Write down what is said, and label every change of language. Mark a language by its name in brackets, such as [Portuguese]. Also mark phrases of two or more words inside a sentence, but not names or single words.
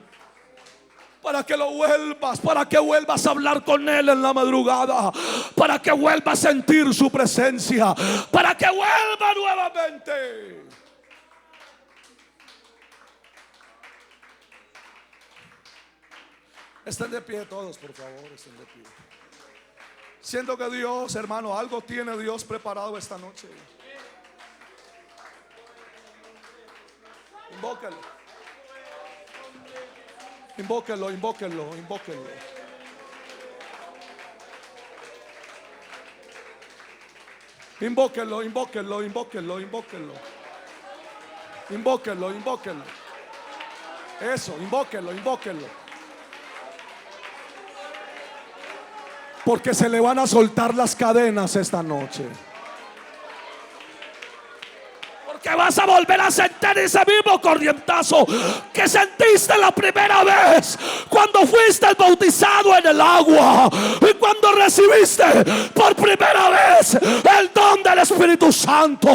[Spanish] Para que lo vuelvas, para que vuelvas a hablar con Él en la madrugada, para que vuelvas a sentir su presencia, para que vuelva nuevamente. Estén de pie todos, por favor, estén de pie. Siento que Dios, hermano, algo tiene Dios preparado esta noche. Invóquenlo. Invóquenlo, invóquenlo, invóquenlo. Invóquenlo, invóquenlo, invóquenlo, invóquenlo. Invóquenlo, invóquenlo. Eso, invóquenlo, invóquenlo. Porque se le van a soltar las cadenas esta noche. Que vas a volver a sentir ese mismo corrientazo que sentiste la primera vez cuando fuiste bautizado en el agua y cuando recibiste por primera vez el don del Espíritu Santo.